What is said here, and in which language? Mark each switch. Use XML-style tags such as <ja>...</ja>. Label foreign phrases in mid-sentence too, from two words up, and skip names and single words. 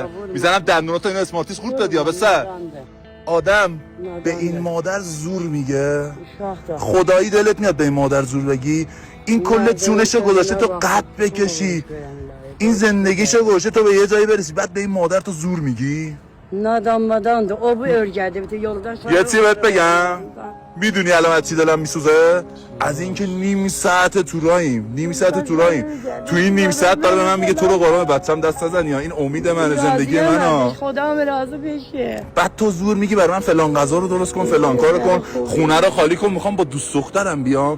<fa>میزنم دندوناتو این اسمارتیس خورد دادی یا بسر؟ آدم به این مادر زور میگه؟ خدایی دلت میاد به این مادر زور بگی؟ این کل جونشو گذاشته تو قد بکشی، این زندگیشو گذاشته تو به یه جایی برسی، بعد به این مادر تو زور میگی؟ Nadanmadandı. O bu örgədi. Bir de yoldan یه چی بهت بگم؟ میدونی الان از چی دلم میسوزه؟ از اینکه نیم ساعت تو راهیم، تو این نیم ساعت داره به من میگه تو رو قرآن بچم دست نزن، یا این امید منه، زندگی منه. خدا razı بشه. بعد تو زور میگی برای من فلان غذا رو درست کن، فلان کارو کن، خونه رو خالی کن، میخوام با دوست دخترم بیام.</fa>